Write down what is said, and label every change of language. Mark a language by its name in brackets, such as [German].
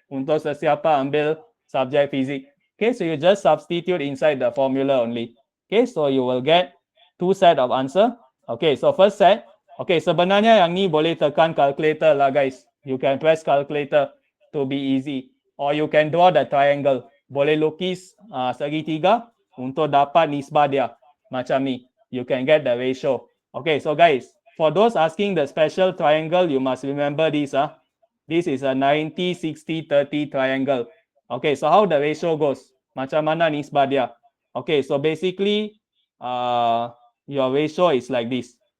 [Malay] Untuk sesiapa ambil subject physics. [English] Okay, so you just substitute inside the formula only. Okay, so you will get two set of answer. Okay, so first set. [Malay] Okay, sebenarnya yang ni boleh tekan calculator lah, guys. [English] You can press calculator to be easy. Or you can draw the triangle. [Malay] Boleh lukis segitiga untuk dapat nisbah dia. Macam ni. [English] You can get the ratio. Okay, so guys, for those asking the special triangle, you must remember this. This is a 90, 60, 30 triangle. Okay, so how the ratio goes? [Malay] Macam mana nisbah dia? [English] Okay, so basically, your ratio is like this.